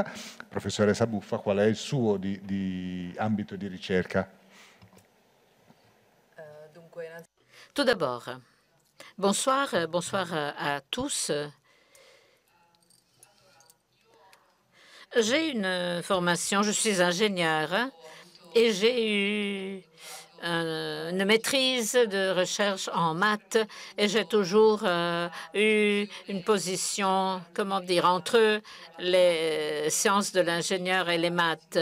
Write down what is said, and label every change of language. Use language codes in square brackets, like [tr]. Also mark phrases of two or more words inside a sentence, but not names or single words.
[it] Professoressa Buffa, qual è il suo ambito di ricerca? [fr] Tout d'abord, bonsoir à tous. J'ai une formation, je suis ingénieur et j'ai eu une maîtrise de recherche en maths et j'ai toujours eu une position, comment dire, entre les sciences de l'ingénieur et les maths.